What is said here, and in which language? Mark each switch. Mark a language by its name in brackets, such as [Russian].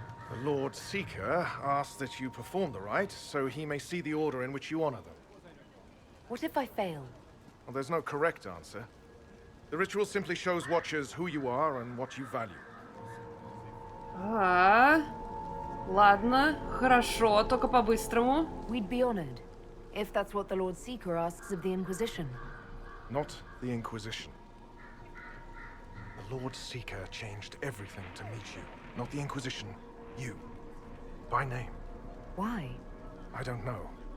[English] The Lord Seeker asks that you perform the rite so he may see the order in which you honor them. What if I fail? Well, there's no correct answer. The ritual simply shows watchers who you are and what you value. [Russian] Ладно, хорошо, только по-быстрому. [English] We'd be honored, if that's what the Lord Seeker asks of the Inquisition. Not the Inquisition. The Lord Seeker changed everything to meet you. not the Inquisition. You. By name. Why? I don't know.